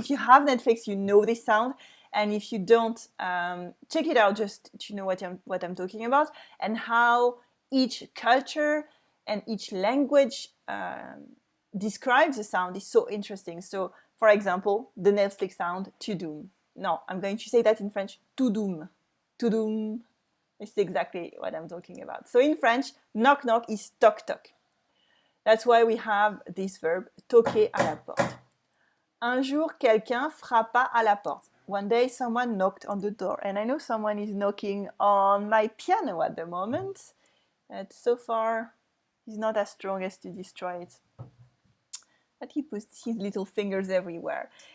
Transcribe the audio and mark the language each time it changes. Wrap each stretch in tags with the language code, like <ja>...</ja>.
<en>If you have Netflix, you know this sound. And if you don't, check it out just to know what I'm talking about and how each culture and each language describes the sound is so interesting. So, for example, the Netflix sound, Tudum. No, I'm going to say that in French, Tudum. Tudum. It's exactly what I'm talking about. So in French, knock knock is toc toc. That's why we have this verb, toquer à la porte.</en> <fr>Un jour, quelqu'un frappa à la porte.</fr> <en>One day, someone knocked on the door. And I know someone is knocking on my piano at the moment. And so far, he's not as strong as to destroy it. But he puts his little fingers everywhere.</en>